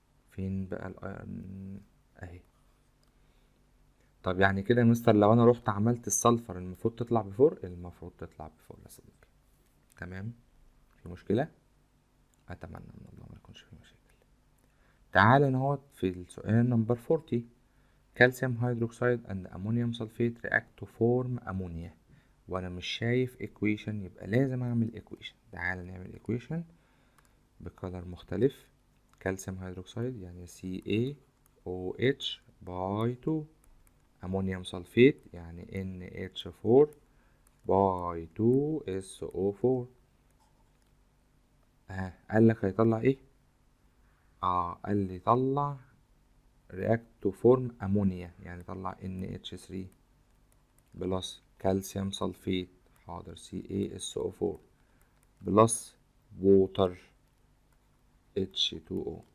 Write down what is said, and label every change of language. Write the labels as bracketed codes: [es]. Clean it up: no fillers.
[ar] فين بقى الأيرن؟ أهي. طب يعني كده يا مستر لو أنا رحت عملت السلفر المفروض تطلع بفور؟ المفروض تطلع بفور يا صديقي. تمام؟ في مشكلة؟ أتمنى من الله ما يكونش في مشاكل. تعال نهوت في السؤال نمبر 40. [en] calcium hydroxide and ammonium sulfate react to form ammonia. [ar] وانا مش شايف equation، يبقى لازم اعمل equation. تعال نعمل equation بكلر مختلف. calcium hydroxide يعني CaOH by 2. ammonium sulfate يعني NH4 by 2SO4. قال لك هيطلع ايه؟ قال لي طلع [en] react to form ammonia، [ar] يعني طلع NH3 بلس كالسيوم سلفيت، حاضر CaSO4 بلس ووتر H2O.